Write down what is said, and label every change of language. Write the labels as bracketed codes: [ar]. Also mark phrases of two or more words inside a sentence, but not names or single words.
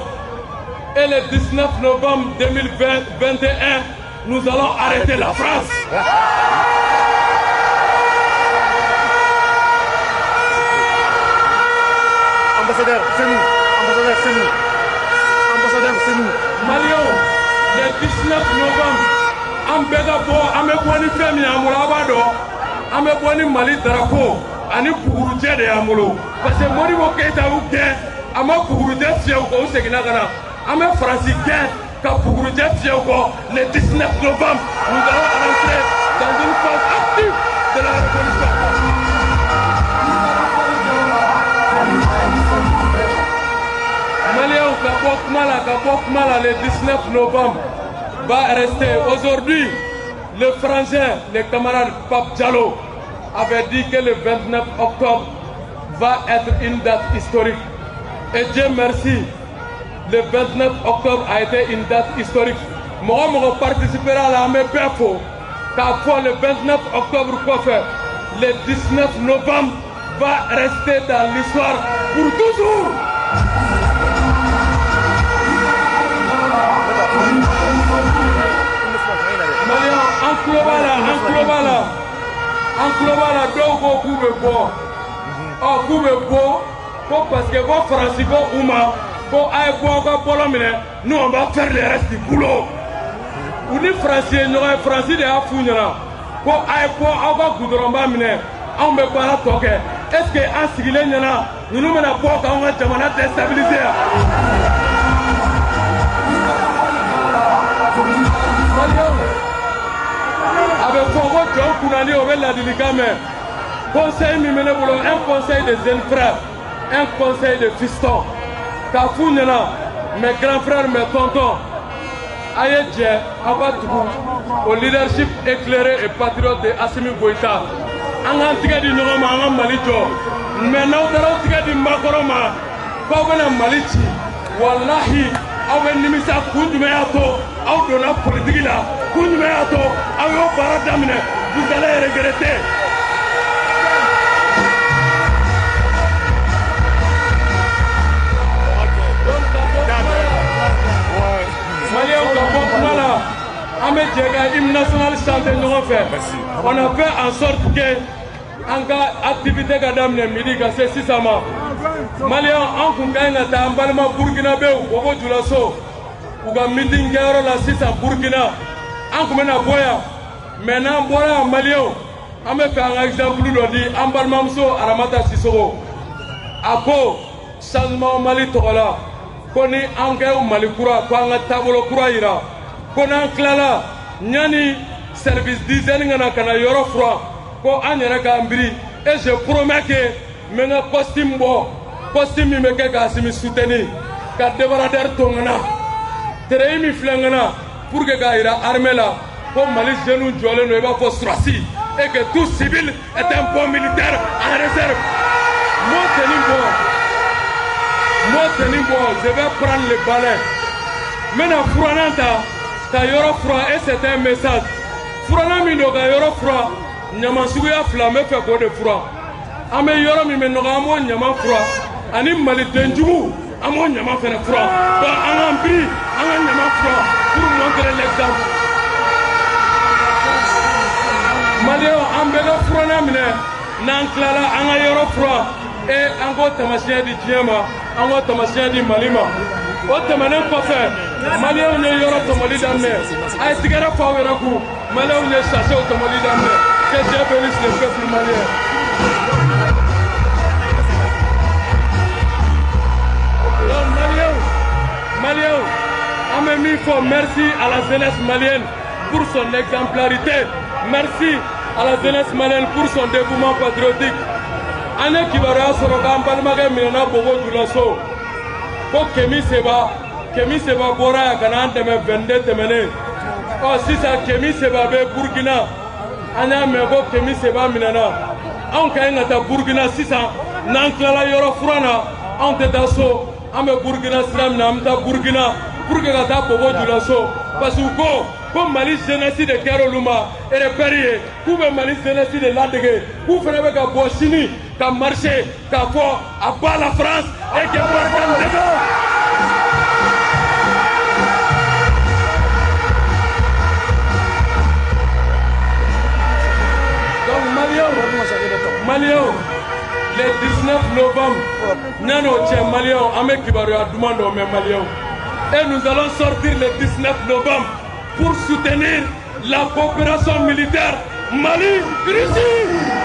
[fr] Et le 19 novembre 2021, nous allons arrêter la France. Ambassadeur, c'est nous. Ambassadeur, c'est nous. Ambassadeur, c'est nous. Malien, le 19 novembre, [bm] an bɛɛ ka bɔ an bɛ bɔ ni fɛn min y'an bolo aw b'a dɔn an bɛ bɔ ni Mali drapeau ani bugurujɛ de y'an bolo [fr] parce que [bm] Modibo Keïta y'u gɛn a ma bugurujɛ fiyɛ u kɔ u seginna ka na an bɛ Faransi gɛn ka bugurujɛ fiyɛ u kɔ [fr] le 19 novembre nous allons rentrer dans une phase active de la révolution. [bm] Maliens ka bɔ kuma la [fr] le 19 novembre va rester. Aujourd'hui, le frangin, le camarade Pape Diallo avait dit que le 29 octobre va être une date historique. Et Dieu merci, le 29 octobre a été une date historique. Moi, participera à l'armée Befo, car le 29 octobre, le 19 novembre va rester dans l'histoire pour toujours. En global, donc [bm] k'u bɛ bɔ ko [fr] parce que [bm] ko Faransi ko u ma ko a ye bɔ aw ka bɔlɔ minɛ [fr] nous on va faire le reste du boulot. [bm] U ni Faransi ye ɲɔgɔn ye Faransi de y'a f'u ɲɛna ko a ye bɔ aw ka goudronba minɛ anw bɛ baara tɔ kɛ [fr] est-ce que [bm] an sigilen ɲɛna ninnu bɛna bɔ k'anw ka jamana déstabiliser yan. A bɛ fɔ ko jɔn kunnandi o bɛ ladilikan mɛn conseil min bɛ ne bolo [fr] un conseil de jeunes frères un conseil de fistons [bm] k'a f'u ɲɛna [fr] mes grands frères mes tontons [bm] a ye jɛ aw ka tugu [fr] au leadership éclairé et patriote [bm] de Assimi Goïta an k'an tigɛ di ɲɔgɔn ma an ka Mali jɔ mais n'aw taara aw tigɛ di maakɔrɔ ma k'aw bɛna Mali ci walahi aw bɛ nimisa kun jumɛn y'a to aw donna politique la kun jumɛn y'a to aw y'o baara daminɛ [fr] vous allez regretter. [bm] Maliens ka bɔ kuma la an bɛ jɛ ka [fr] hymne national chanter [bm] ɲɔgɔn fɛ [fr] on a fait en sorte que [bm] an ka activité ka daminɛ midi ka se sisan ma Maliens an kun ka ɲi ka taa an balima burkinabéw Bobo Dioulasso u ka meeting kɛyɔrɔ la sisan Burkina an kun bɛna bɔ yan mais n'an bɔra yan Maliens an bɛ fɛ an ka exemple dɔ di an balimamuso Aramata Sisoko a ko changement Mali tɔgɔ la ko ni an kɛ Mali kura ko an ka taabolo kura yira ko n'an tilala ɲani [fr] service d'hygiène [bm] ka na yɔrɔ furan ko an yɛrɛ k'an biri [fr] et je promets que [bm] n bɛ n ka costume bɔ costume min bɛ kɛ ka Assimi soutenir ka débardeur to n na treillis min filɛ n na [fr] pour que [bm] k'a yira armée la ko Mali jeunes jɔlen don i b'a fɔ surasi [fr] et que tout civil est un bon militaire en réserve. Moi tenir bon, je vais prendre le balai. [bm] Maintenant furanan ta ka yɔrɔ furan [fr] et c'est un message. [bm] Furanan min don ka yɔrɔ furan ɲama suguya fila n bɛ fɛ k'o de furan. An bɛ yɔrɔ min bɛ nɔgɔ an b'o ɲama furan ani maliden jugu an b'o ɲama fɛnɛ furan. Donc an k'an biri an ka ɲama furan [fr] pour montrer l'exemple. [bm] Maliens an bɛɛ ka furanan minɛ n'an tilala an ka yɔrɔ furan et an k'o taamasiyɛn di diɲɛ ma an k'o taamasiyɛn di Mali ma. O tɛmɛnen kɔfɛ Maliens ye yɔrɔ tɔmɔli daminɛ a ye tigɛrɛ fɔ aw yɛrɛ kun Maliens ye sachet tɔmɔli daminɛ [fr] que Dieu bénisse le peuple malien. Maliens [bm] an bɛ min fɔ [fr] merci à la jeunesse malienne pour son exemplarité merci à la jeunesse malienne pour son dévouement patriotique. [bm] An ye kibaruya sɔrɔ k'an balimakɛ minɛna Bobo Dioulasso ko Kemi Seba bɔra yan ka n'an dɛmɛ 22 tɛmɛnen ɔ sisan Kemi Seba bɛ Burkina an y'a mɛn ko Kemi Seba minɛna anw ka ɲi ka taa Burkina sisan n'an tilala yɔrɔ furan na anw tɛ taa so an bɛ Burkina sira min na an bɛ taa Burkina [fr] pour que [bm] ka taa Bobo Dioulasso [fr] parce que [bm] ko Mali jeunesse de kɛra olu ma repère ye k'u bɛ Mali jeunesse de ladege k'u fana bɛ ka bɔ sini ka marcher k'a fɔ [fr] à bas la France et que Barkhane défend. [bm] Donc Maliens le 19 novembre n'ano cɛ Maliens an bɛ kibaruya duman dɔ mɛn Maliens [fr] et nous allons sortir le 19 novembre pour soutenir la coopération militaire Mali-Russie.